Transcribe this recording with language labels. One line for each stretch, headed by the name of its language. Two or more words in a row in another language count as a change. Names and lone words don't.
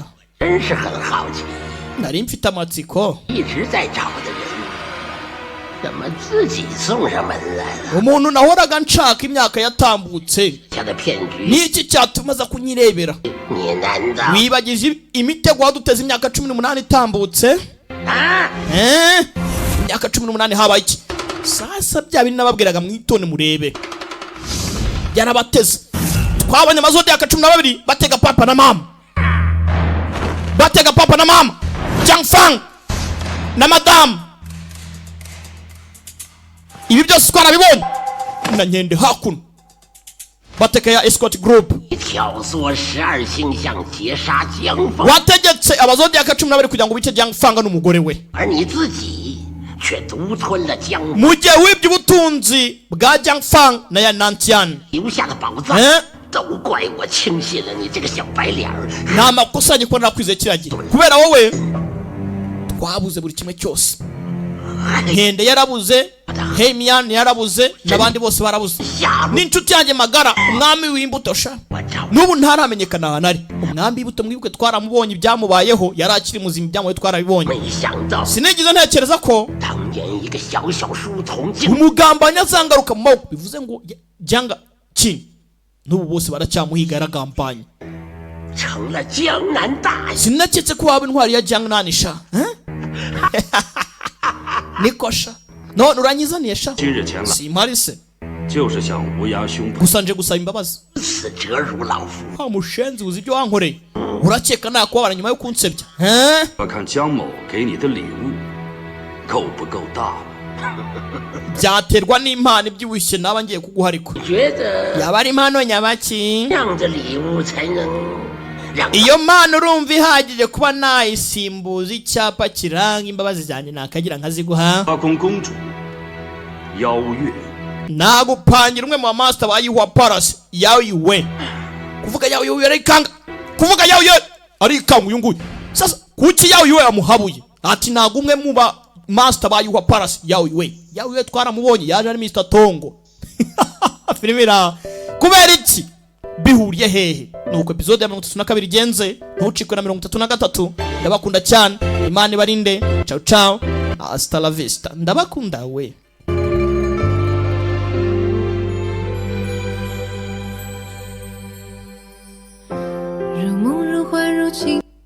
Chinese: 真是很好奇，
Kinyarwanda: Nari mfite amatsiko.
Chinese: 一直在找的人，怎么自己送上门来了？
Kinyarwanda: Umuntu nahoraga nshaka imyaka yatambutse.
Chinese: 下的骗局，
Kinyarwanda: Niki cyatuma aza kunyirebera?
Chinese: 你难道
Kinyarwanda: Wibagije imitego waduteze imyaka 18 itambutse?
Chinese: 啊？
Kinyarwanda: Imyaka 18 habaye iki? Sasa bya bintu nababwiraga mwitone murebe. Yarabateze. Twabonye amazodiac 12 batega papa na mama. Batega papa na mama. Jiang Fang na madam. Ibi byose twarabibonye. Na Nkende hakuno. Bateka ya
English: escort group.
Chinese: 挑唆12星象劫杀江峰，
Kinyarwanda: Wategetse abazodiac 12 kugira ngo bice Jiang Fang n'umugore we.
Chinese: 而你自己却独吞了江峰
Kinyarwanda: Mu gihe wibye ubutunzi bwa Jiang Fang na ya Nantian.
Chinese: 留下的宝藏，都怪我轻信了你这个小白脸儿。
Kinyarwanda: Nta makosa yanjye ko narakwize kiragira. Kubera wowe twabuze buri kimwe cyose. Nkende yarabuze, Hemian yarabuze, n'abandi bose barabuze. N'inshuti yanjye magara, umwami w'imbuto sha. N'ubu ntaramenyekana ahantu ari. Umwami w'imbuto mwibuke twaramubonye ibyamubayeho, yari akiri muzima ibyamubaye twarabibonye.
Chinese: 没想到
Kinyarwanda: Sinigeze ntekereza ko
Chinese: 当年一个小小书童竟
Kinyarwanda: umugambanyi azangaruka mu maboko. Bivuze ngo Jiang Qin n'ubu bose baracyamuhiga yaragambanye.
Chinese: 成了江南大侠。
Kinyarwanda: Sinaketse ko waba intwari ya Jiang Nan sha. Nikosha. None uranyizaniye sha.
Chinese: 今日前来
Kinyarwanda: Simpari se.
Chinese: 就是向无涯兄谱
Kinyarwanda: Gusa nje gusaba imbabazi.
Chinese: 此折辱老夫，
Kinyarwanda: Wa mushenzi uzi ibyo wankoreye. Urakeka nakubabara nyuma yo kunsebya.
Chinese: 我看江某给你的礼物够不够大？
Kinyarwanda: Byaterwa n'impano ibyibushye naba ngiye kuguha ariko.
Chinese: 觉得
Kinyarwanda: Yaba ari impano nyabaki.
Chinese: 这样的礼物才能让
Kinyarwanda: Iyo mpano urumva ihagije kuba nayisimbuza icyapa kiranga imbabazi zanjye nakagira nkaziguha.
Chinese: 八公公主邀月
Kinyarwanda: Nagupangira umwe mu master ba Yuhua Palace Yao Yue. Kuvuga Yao Yue arikanga. Kuvuga Yao Yue arikanga uyu nguyu. Sasa kuki Yao Yue amuhabuye? Ati ntago umwe mu ba master ba Yuhua Palace Yao Yue. Yao Yue twaramubonye yaje ari Mr Tongo. Filmira kubera iki? Bihuriye hehe? Nuko episode ya 32 igenze. Ntucikwe na 33. Ndabakunda cyane. Imana ibarinde.
Italian: Ciao ciao.
Spanish: Hasta la vista.
Kinyarwanda: Ndabakunda we.
Chinese: 如梦如幻如情。